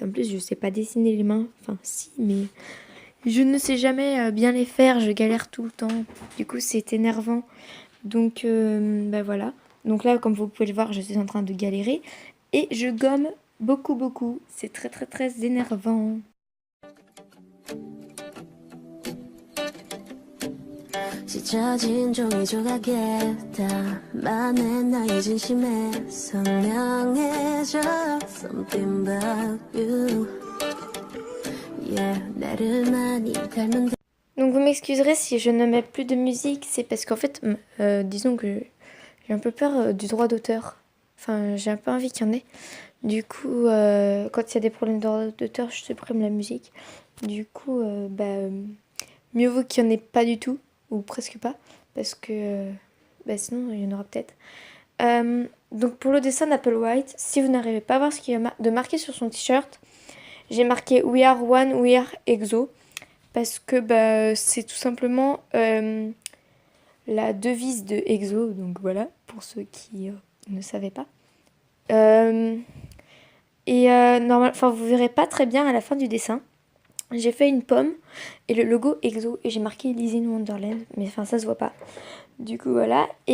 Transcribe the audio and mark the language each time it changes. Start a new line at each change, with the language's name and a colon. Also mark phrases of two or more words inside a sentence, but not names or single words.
French: En plus, je sais pas dessiner les mains. Enfin, si, mais je ne sais jamais bien les faire. Je galère tout le temps. Du coup, c'est énervant. Donc, voilà. Donc là, comme vous pouvez le voir, je suis en train de galérer. Et je gomme beaucoup, beaucoup. C'est très, très, très énervant.
Korean: 찢어진 종이 조각에다 만엔 나의 진심에 선명해져
English: Something about you Yeah
Korean: 나를 많이 닮은.
French: Donc vous m'excuserez si je ne mets plus de musique, c'est parce qu'en fait, disons que j'ai un peu peur du droit d'auteur. Enfin, j'ai un peu envie qu'il y en ait. Du coup, quand il y a des problèmes de droit d'auteur, je supprime la musique. Du coup, mieux vaut qu'il n'y en ait pas du tout, ou presque pas, parce que sinon il y en aura peut-être. Donc pour le dessin d'Apple White, si vous n'arrivez pas à voir ce qu'il y a de marqué sur son t-shirt, j'ai marqué
English: We are one, we are EXO.
French: Parce que c'est tout simplement la devise de EXO, donc voilà, pour ceux qui ne savaient pas. Vous verrez pas très bien à la fin du dessin. J'ai fait une pomme et le logo EXO et j'ai marqué Lizzie in Wonderland, mais ça se voit pas.